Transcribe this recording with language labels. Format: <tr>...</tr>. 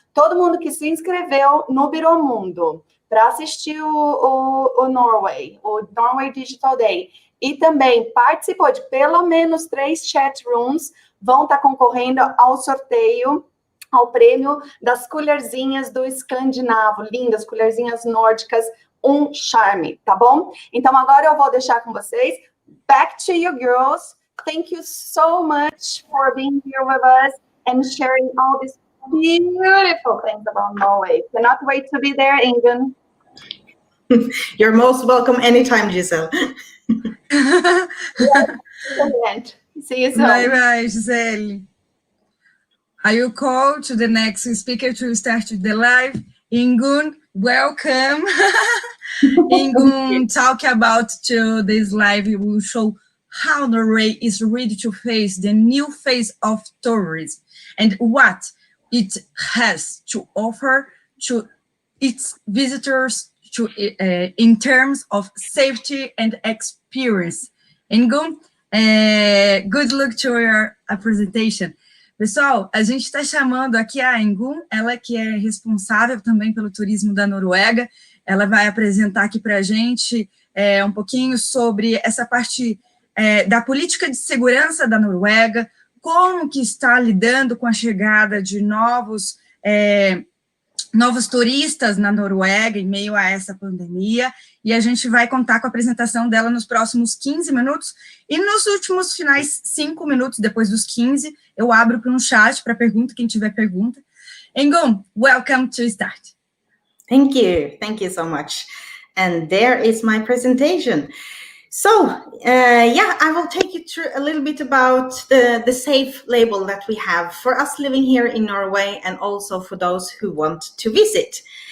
<pt>Todo mundo que se inscreveu no Biromundo para assistir o Norway Digital Day e também participou de pelo menos 3 chat rooms, vão estar concorrendo ao sorteio, ao prêmio das colherzinhas do Escandinavo, lindas, colherzinhas nórdicas, um charme, tá bom? Então, agora eu vou deixar com vocês.</pt> <en>Back to you, girls. Thank you so much for being here with us and sharing all these beautiful things about Norway. Cannot wait to be there, Ingun. You're most welcome anytime, Giselle. Yes, see you soon. Bye, Gisele. I will call to the next speaker to start the live. Ingun, welcome. Ingun talk about to this live. We will show how Norway is ready to face the new phase of tourism and what it has to offer to its visitors in terms of safety and experience. Ingun, good luck to your presentation.</en> <pt>Pessoal, a gente está chamando aqui a Ingun, ela que é responsável também pelo turismo da Noruega. Ela vai apresentar aqui para a gente um pouquinho sobre essa parte da política de segurança da Noruega, como que está lidando com a chegada de novos turistas na Noruega em meio a essa pandemia, e a gente vai contar com a apresentação dela nos próximos 15 minutos, e nos últimos finais 5 minutos, depois dos 15, eu abro para um chat para pergunta, quem tiver pergunta.</pt> <en>Ingun, welcome to start. Thank you so much. And there is my presentation. So, I will take you through a little bit about the safe label that we have for us living here in Norway and also for those who want to visit.</en>